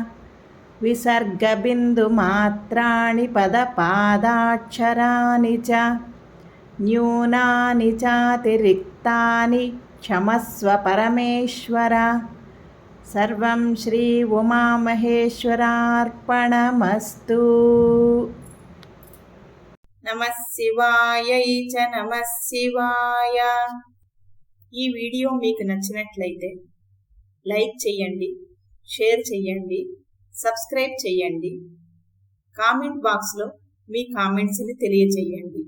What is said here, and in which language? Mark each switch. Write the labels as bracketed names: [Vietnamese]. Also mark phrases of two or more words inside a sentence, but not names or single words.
[Sanskrit] विसर्गबिन्दुमात्राणि पदपादाक्षराणि च न्यूनानि चातिरिक्तानि क्षमस्व परमेश्वर। सर्वं श्री उमामहेश्वरार्पणमस्तु। नमः శివాయై చ నమః శివాయ. [Telugu] ఈ వీడియో మీకు నచ్చినట్లయితే లైక్ చేయండి, షేర్ చేయండి, సబ్స్క్రైబ్ చేయండి. కామెంట్ బాక్స్లో మీ కామెంట్స్ని తెలియజేయండి.